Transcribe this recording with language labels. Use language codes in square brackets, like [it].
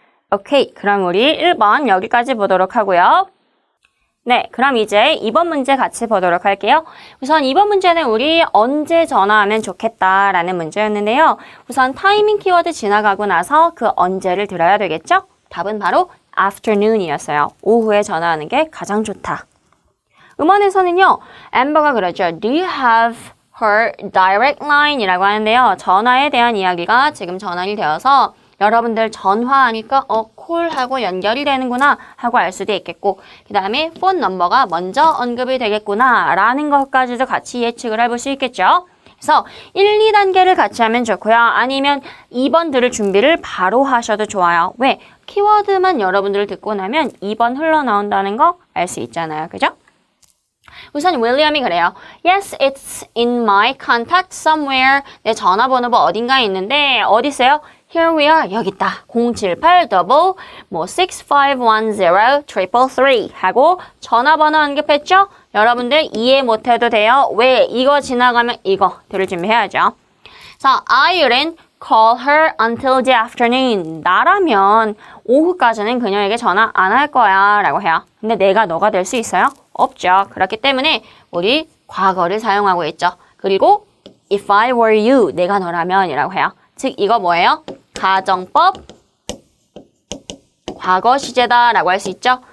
[ko] 오케이, 그럼 우리 1번 여기까지 보도록 하고요. 네, 그럼 이제 2번 문제 같이 보도록 할게요. 우선 2번 문제는 우리 언제 전화하면 좋겠다라는 문제였는데요. 우선 타이밍 키워드 지나가고 나서 그 언제를 들어야 되겠죠? 답은 바로 afternoon이었어요. 오후에 전화하는 게 가장 좋다. 음원에서는요. 엠버가 그러죠. [en] Do you have her direct line? [ko] 이라고 하는데요. 전화에 대한 이야기가 지금 전환이 되어서 여러분들 전화하니까 콜하고 연결이 되는구나 하고 알 수도 있겠고 그 다음에 폰 넘버가 먼저 언급이 되겠구나 라는 것까지도 같이 예측을 해볼 수 있겠죠. 그래서 1, 2단계를 같이 하면 좋고요. 아니면 2번 들을 준비를 바로 하셔도 좋아요. 왜? 키워드만 여러분들 듣고 나면 2번 흘러나온다는 거 알 수 있잖아요. 그죠? 우선 윌리엄이 그래요. [en] Yes, it's in my contact somewhere. [ko] 내 전화번호가 어딘가에 있는데 어디 있어요? [en] Here we are. [ko] 여기 있다. 078 6510 333 하고 전화번호 언급했죠? 여러분들 이해 못해도 돼요. 왜? 이거 지나가면 이거 들을 준비해야죠. 자, [en] I'll call her until the afternoon. [ko] 나라면 오후까지는 그녀에게 전화 안 할 거야 라고 해요. 근데 내가 너가 될 수 있어요? 없죠. 그렇기 때문에 우리 과거를 사용하고 있죠. 그리고 [en] if I were you, [ko] 내가 너라면 이라고 해요. 즉 이거 뭐예요? 가정법 과거 시제다 라고 할 수 있죠.